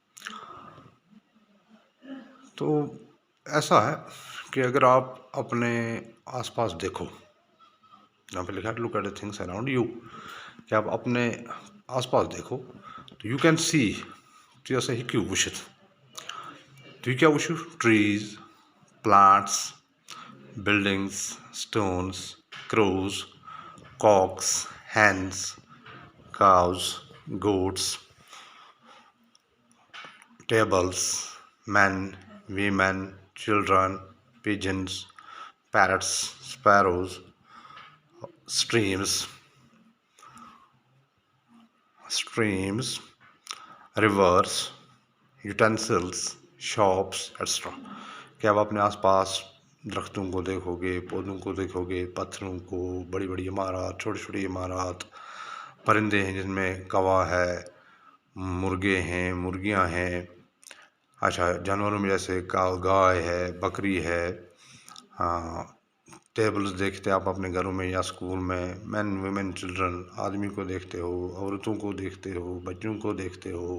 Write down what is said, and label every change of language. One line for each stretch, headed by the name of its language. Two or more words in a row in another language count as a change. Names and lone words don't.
Urdu: تو ایسا ہے کہ اگر آپ اپنے آس پاس دیکھو، یہاں پہ لکھا ہے
English: look at the things around you,
Urdu: کہ آپ اپنے آس پاس دیکھو تو
English: you can see
Urdu: تو ایسا ہی کیوں وشت
Kashmiri: تُہۍ کیٛاہ وٕچھِو؟
English: ٹریٖز، plants, buildings, stones, crows, cocks, hens, cows, goats, tables, men, women, children, pigeons, parrots, sparrows, streams, rivers, utensils, shops, etc.
Urdu: کہ آپ اپنے آس پاس درختوں کو دیکھو گے، پودوں کو دیکھو گے، پتھروں کو، بڑی بڑی عمارات، چھوٹی چھوٹی عمارات، پرندے ہیں جن میں کوا ہے، مرغے ہیں، مرغیاں ہیں، اچھا جانوروں میں جیسے گائے ہے، بکری ہے، ٹیبلز دیکھتے آپ اپنے گھروں میں یا اسکول میں،
English: men women children,
Urdu: آدمی کو دیکھتے ہو، عورتوں کو دیکھتے ہو، بچوں کو دیکھتے ہو۔